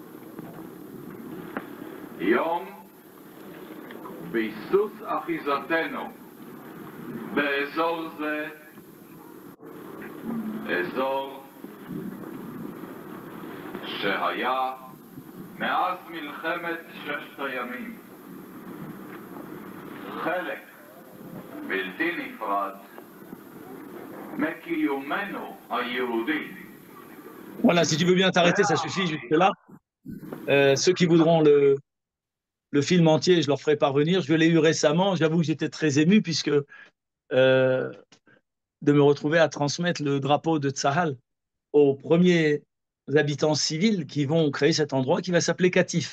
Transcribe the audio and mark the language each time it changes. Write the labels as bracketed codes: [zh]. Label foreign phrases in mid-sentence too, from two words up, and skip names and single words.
[he] יום ביסוס אחיזתנו באזור זה, אזור שהיה מאז מלחמת ששת הימים חלק בלתי נפרד מקיומנו היהודי. [fr] Voilà, si tu veux bien t'arrêter, ça suffit jusque-là. Ceux qui voudront le film entier, je leur ferai parvenir. Je l'ai eu récemment. J'avoue que j'étais très ému puisque de me retrouver à transmettre le drapeau de Tsahal aux premiers habitants civils qui vont créer cet endroit qui va s'appeler Katif.